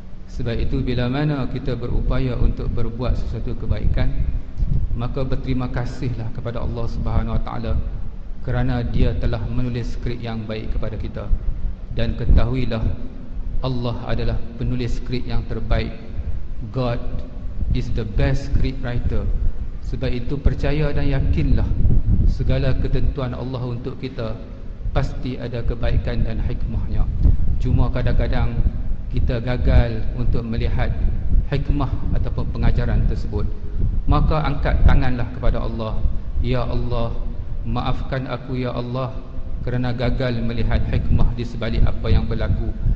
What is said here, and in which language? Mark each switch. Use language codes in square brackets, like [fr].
[ms] Sebab itu bila mana kita berupaya untuk berbuat sesuatu kebaikan, maka berterima kasihlah kepada Allah Subhanahu Wa Taala kerana Dia telah menulis skrip yang baik kepada kita. Dan ketahuilah, Allah adalah penulis skrip yang terbaik. [en] God is the best script writer. [ms] Sebab itu percaya dan yakinlah, segala ketentuan Allah untuk kita pasti ada kebaikan dan hikmahnya. Cuma kadang-kadang kita gagal untuk melihat hikmah ataupun pengajaran tersebut. Maka angkat tanganlah kepada Allah. Ya Allah, maafkan aku ya Allah kerana gagal melihat hikmah di sebalik apa yang berlaku.